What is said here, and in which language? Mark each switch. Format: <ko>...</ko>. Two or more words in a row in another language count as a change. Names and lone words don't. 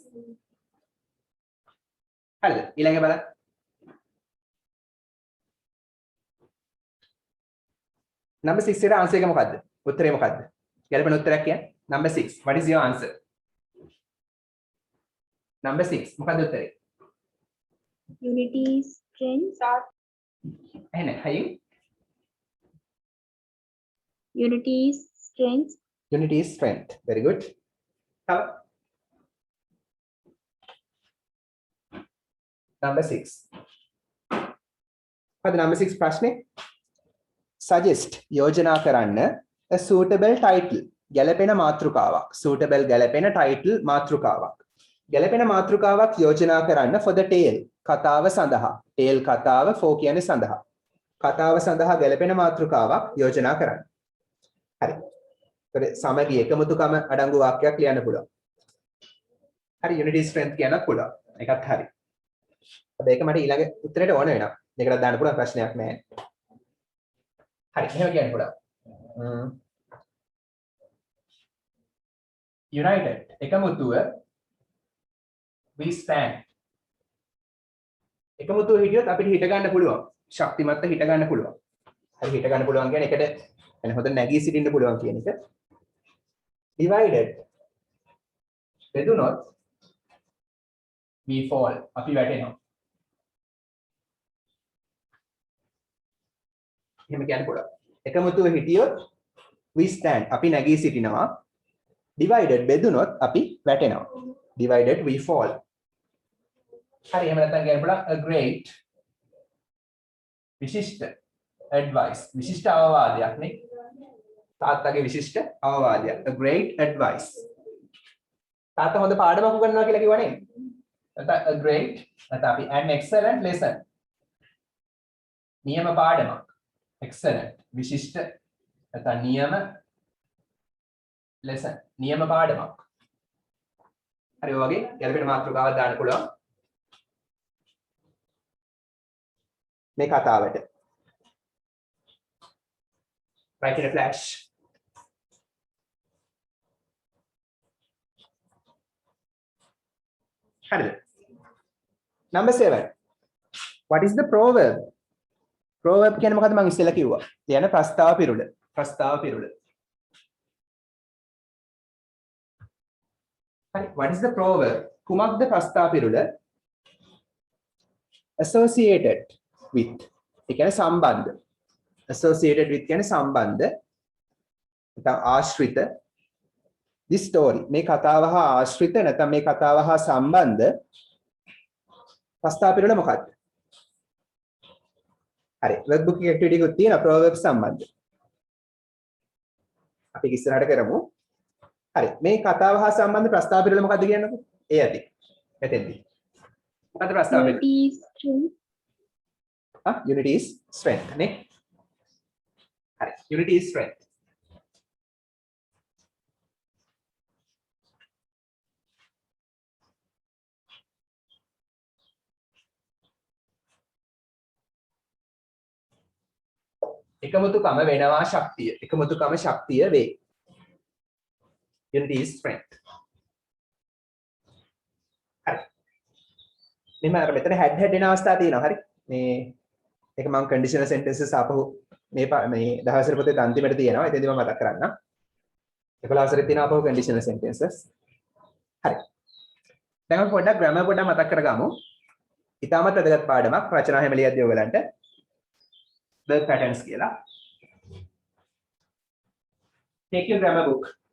<si>හරිද ඊළඟ බලන්න number 6 එකට answer එක මොකද්ද උත්තරේ මොකද්ද ගැලපෙන උත්තරයක් කියන්න</si> <en>number 6 what is your answer number 6</en> <si>මොකද්ද උත්තරේ</si> <en>Unity strength.</en> <si>එහෙනම් හයින්</si> <en>Unity strength. unity is strength very good තව number 6 හරි number 6 ප්‍රශ්නේ suggest</en> <si>යෝජනා කරන්න</si> <en>a suitable title ගැලපෙන</en> <si>මාතෘකාවක් suitable ගැලපෙන title මාතෘකාවක් ගැලපෙන මාතෘකාවක් යෝජනා කරන්න</si> <en>for the tale</en> <si>කතාව සඳහා tale කතාව for කියන්නේ සඳහා කතාව සඳහා ගැලපෙන මාතෘකාවක් යෝජනා කරන්න හරි ඒත් සමගි එකමුතුකම අඩංගු වාක්‍යයක් ලියන්න පුළුවන් හරි</si> <en>unity strength</en> <si>කියන්නත් පුළුවන් ඒකත් හරි හැබැයි ඒක මට ඊළඟ උත්තරේට ඕන වෙනවා මේකට දාන්න පුළුවන් ප්‍රශ්නයක් නැහැ හරි එහෙම කියන්න පුළුවන් united එකමුතුව</si> <en>we stand</en> <si>එකමුතුව හිටියොත් අපිට හිට ගන්න පුළුවන් ශක්තිමත්ව හිට ගන්න පුළුවන් හරි හිට ගන්න පුළුවන් කියන්නේ එකට එන හොඳ නැගී සිටින්න පුළුවන් කියන එක divided බෙදුනොත්</si> <en>we fall</en> <si>අපි වැටෙනවා එහෙම කියන්න පුළුවන් එකමුතුව හිටියොත්</si> <en>we stand</en> <si>අපි නැගී සිටිනවා divided බෙදුනොත් අපි වැටෙනවා</si> <en>divided we fall</en> <si>හරි එහෙම නැත්නම් කියන්න පුළුවන්</si> <en>a great</en> <si>විශිෂ්ට advice විශිෂ්ට අවවාදයක් නේ තාත්තගේ විශිෂ්ට අවවාදයක්</si> <en>a great advice</en> <si>තාත්තා හොඳ පාඩමක් උගන්වනවා කියලා කිව්වනේ නැත්නම්</si> <en>a great</en> <si>නැත්නම් අපි</si> <en>an excellent lesson</en> <si>නියම පාඩමක් excellent විශිෂ්ට නැත්නම් නියම lesson නියම පාඩමක් හරි ඔය වගේ ගැලපෙන මාතෘකාවක් දාන්න පුළුවන් මේ කතාවට</si> <en>write in a flash</en> <si>හරිද?</si> <en>Number 7. What is the proverb?</en> <si>Proverb කියන්නේ මොකද්ද මම ඉස්සෙල්ලා කිව්වා. කියන ප්‍රස්තාව පිරුළ. ප්‍රස්තාව පිරුළ. හරි.</si> <en>What is the proverb?</en> <si>කුමක්ද ප්‍රස්තාව පිරුළ?</si> <en>Associated with.</en> <si>ඒ කියන්නේ සම්බන්ධ. Associated with කියන්නේ සම්බන්ධ. නැත්නම් ආශ්‍රිත.</si> <en>This story.</en> <si>මේ කතාව හා ආශ්‍රිත නැත්නම් මේ කතාව හා සම්බන්ධ ප්‍රස්තාව පිරුළ මොකක්ද? හරි workbook එකේ activity එකක් තියෙනවා proverb සම්බන්ධ. අපි ඉස්සරහට කරමු. හරි මේ කතාව හා සම්බන්ධ ප්‍රස්තාව පිළිවෙල මොකක්ද කියන්නකෝ? ඒ ඇති. මෙතෙන්දී. මොකද්ද ප්‍රස්තාව පිළිවෙල?</si> <en>Unity is strength. Unity is strength නේ. හරි unity is strength.</en> <si>එකමුතුකම වෙනවා ශක්තිය. එකමුතුකම ශක්තිය වේ.</si> <en>Unity is strength.</en> <si>හරි. මෙතන head එන අවස්ථා තියෙනවා. හරි. මේ ඒක මම</si> <en>conditional sentences</en> <si>ආපහු මේ දහවසර පොතේ අන්තිමට තියෙනවා. එතෙන්දී මම මතක් කරන්නම්. 11 වසරේ තියෙන ආපහු</si> <en>conditional sentences.</en> <si>හරි. දැන් අපි පොඩ්ඩක් grammar පොඩ්ඩක් මතක් කරගමු. ඉතාමත් වැදගත් පාඩමක් රචනා හැමලියද්දී ඔයගලන්ට.</si> <en>Verb patterns කියලා. Take your grammar book.</en>